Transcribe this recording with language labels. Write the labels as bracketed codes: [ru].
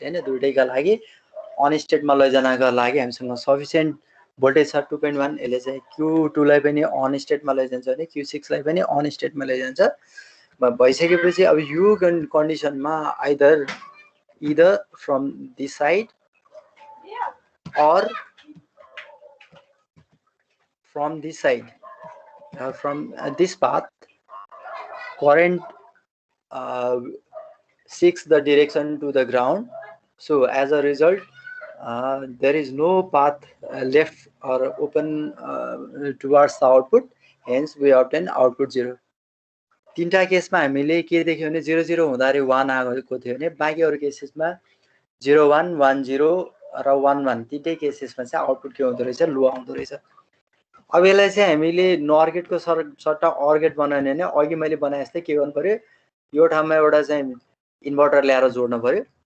[ne] हैन, दुईटैका लागि on state मा लैजानका लागि हामीसँग sufficient voltage छ 2.1. यसले चाहिँ Q2 लाई पनि on state मा लैजान्छ भने Q6 लाई पनि on state मा लैजान्छ. भइसकेपछि अब यो कन्डिसनमा [en] either from this side or from this side, from this path, current seeks the direction to the ground. So as a result, there is no path left or open towards the output, hence we obtain output 0. [ne] तीनटा केसमा हामीले के देख्यौ भने 0 0 हुँदाखेरि 1 आएको थियो भने बाँकी अरु केसेसमा 0 1 1 0 र 1 1 तीनटै केसेसमा चाहिँ आउटपुट के हुँदो रहेछ, लो आउँदो रहेछ. अब यसलाई चाहिँ हामीले नर गेटको सट्टा अर गेट बनाउने भने अघि मैले बनाए जस्तै के गर्नु पर्यो, यो ठाउँमा एउटा चाहिँ इन्भर्टर ल्याएर जोड्नु पर्यो.